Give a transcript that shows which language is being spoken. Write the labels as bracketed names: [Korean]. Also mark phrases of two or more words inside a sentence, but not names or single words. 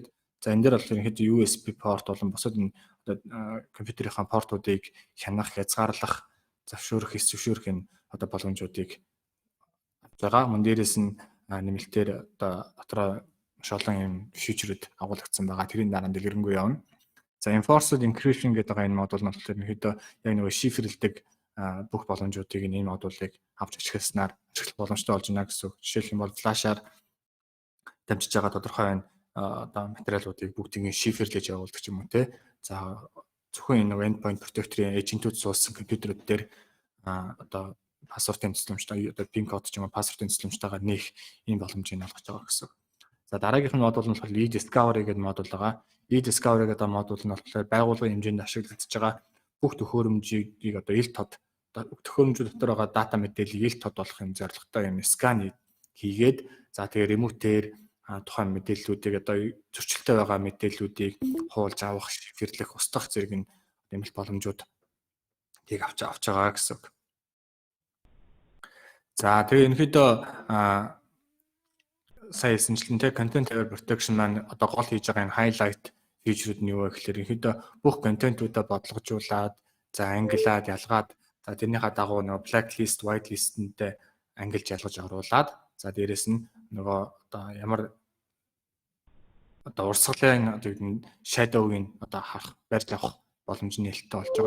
[Mongolian] За энэ дээр бол ерөнхийдөө USB порт болон бусад энэ компьютерийнхаа портуудыг хянах, хязгаарлах, завшуурах, зөвшөөрөх энэ одоо боломжуудыг авч байгаа. Мөн дээрээс нь нэмэлтээр одоо дотроо маш олон юм фьючерүүд агуулгдсан байгаа. Тэрийн дараа дэлгэрэнгүй явна. За [English] enforced encryption [Mongolian] гэдэг энэ модуль нь болохоор ерөнхийдөө яг нэг шифрлдэг бүх боломжуудыг энэ модулыг авч ашигласнаар ашиглах боломжтой болж байна гэсэн үг. Жишээлх юм бол флашаар дамжиж байгаа тодорхой одоо материалуудыг бүгдийг шифрлэж явуулдаг ч юм уу те. За зөвхөн энэ [English] endpoint protector-ийн [Mongolian] эйжентүүд суулсан компьютерүүд дээр одоо пассвортын төслөмжтэй одоо пин код ч юм уу пассвортын төслөмжтэйгээр нээх ийм боломжийг олгож байгаа гэсэн. За дараагийнх нь модуль нь болохоор e-discovery гэдэг модуль байгаа. E-discovery гэдэг модуль нь болохоор байгууллагын хэмжээнд ашиглагдаж байгаа бүх төхөөрөмжийг одоо ил тод төхөөрөмжүүд дотор байгаа дата мэдээллийг ил тод болгохын зорилготой юм скан хийгээд за тэгээ ремутээр тухайн мэдээллүүдийг одоо зөрчилтэй байгаа мэдээллүүдийг хуулж авах, шифрлэх, устгах зэрэг нэмэлт боломжууд тийг авч байгаа гэсэн үг. За тэгээ ерөнхийдөө сая хэлсэнчлэн те [English] content aware protection [Mongolian] маань одоо гол хийж байгаа энэ [English] highlight feature-ууд [Mongolian] нь юу вэ гэхээр ерөнхийдөө бүх контентуудаа бодлогожуулаад за ангилаад ялгаад за тэрнийхээ дагуу нөгөө [English] blacklist, whitelist-нтэй [Mongolian] ангилж ялгаж оруулаад за дээрэс нь нөгөө одоо ямар одоо урсгалын одоо shadow-ийн одоо харах барьж авах боломж нээлттэй болж байгаа.